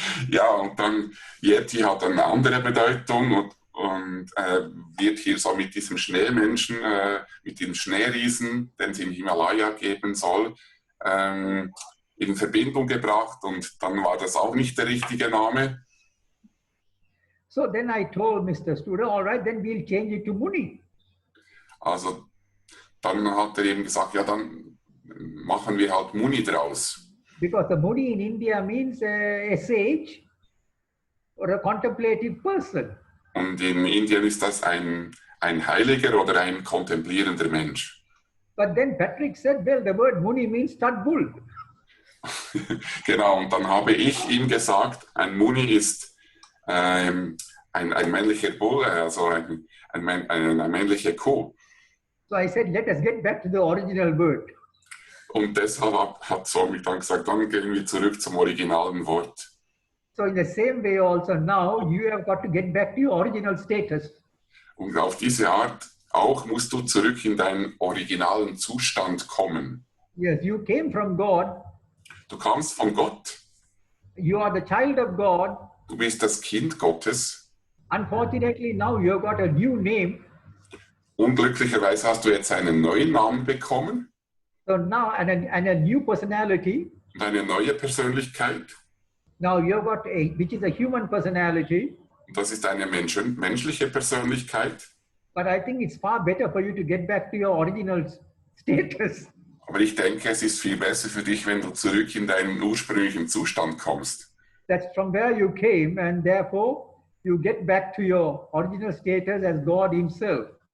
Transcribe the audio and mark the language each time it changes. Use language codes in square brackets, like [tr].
[de] Ja, und dann Yeti hat eine andere Bedeutung und wird hier so mit diesem Schneemenschen, mit dem Schneeriesen, den es im Himalaya geben soll, in Verbindung gebracht und dann war das auch nicht der richtige Name. [en] So then I told Mr. Studer, all right, then we'll change it to Muni. [de] Also dann hat er eben gesagt, ja, dann machen wir halt Muni draus. [en] Because the Muni in India means a sage or a contemplative person. [de] Und in Indien ist das ein Heiliger oder ein kontemplierender Mensch. [en] But then Patrick said, well, the word Muni means stud bull. [de] Genau, und dann habe ich ihm gesagt, ein Muni ist ein männlicher Bull, also eine männliche Kuh. [en] So I said, let us get back to the original word. [de] Und deshalb hat Swami dann gesagt, dann gehen wir zurück zum originalen Wort. [en] So in the same way also now, you have got to get back to your original status. [de] Und auf diese Art auch musst du zurück in deinen originalen Zustand kommen. [en] Yes, you came from God. [de] Du kommst von Gott. [en] You are the child of God. [de] Du bist das Kind Gottes. [en] Unfortunately, now you have got a new name. [de] Unglücklicherweise hast du jetzt einen neuen Namen bekommen [en] So now, and a new personality. [de] und eine neue Persönlichkeit. [en] Now you have got which is a human personality. [de] Und das ist eine menschliche Persönlichkeit. [en] But I think it's far better for you to get back to your original status. [de] Aber ich denke, es ist viel besser für dich, wenn du zurück in deinen ursprünglichen Zustand kommst. [en] That's from where you came, and therefore you get back to your original status as God Himself.